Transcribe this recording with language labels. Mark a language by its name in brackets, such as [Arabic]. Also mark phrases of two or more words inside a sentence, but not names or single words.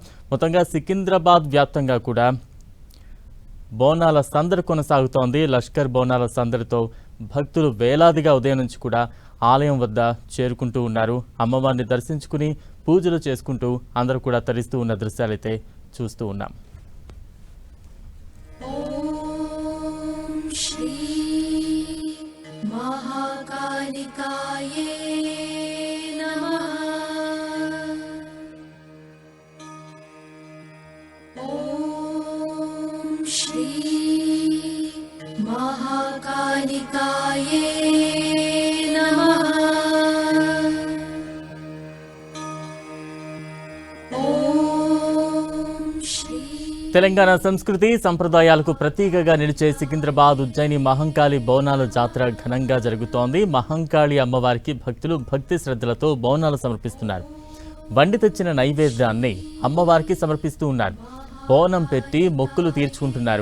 [Telugu] మొత్తంగా సికింద్రాబాద్ వ్యాప్తంగా కూడా బోనాల సందడి కొనసాగుతోంది. లష్కర్ బోనాల సందడితో భక్తులు వేలాదిగా ఉదయం నుంచి కూడా ఆలయం వద్ద చేరుకుంటూ ఉన్నారు. అమ్మవారిని దర్శించుకుని పూజలు చేసుకుంటూ అందరూ కూడా తరిస్తూ ఉన్న దృశ్యాలైతే చూస్తూ ఉన్నాం. [Sanskrit] ॐ श्री महाकालिकाये नमः। ॐ श्री महाकालिकाये नमः। ॐ श्री [Telugu] తెలంగాణ సంస్కృతి సంప్రదాయాలకు ప్రతీకగా నిలిచే సికింద్రాబాద్ ఉజ్జయిని మహంకాళి బోనాల జాతర ఘనంగా జరుగుతోంది. మహంకాళి అమ్మవారికి భక్తులు భక్తి శ్రద్ధలతో బోనాలు సమర్పిస్తున్నారు. వండి తెచ్చిన నైవేద్యాన్ని అమ్మవారికి సమర్పిస్తూ ఉన్నారు. బోనం పెట్టి మొక్కులు తీర్చుకుంటున్నారు.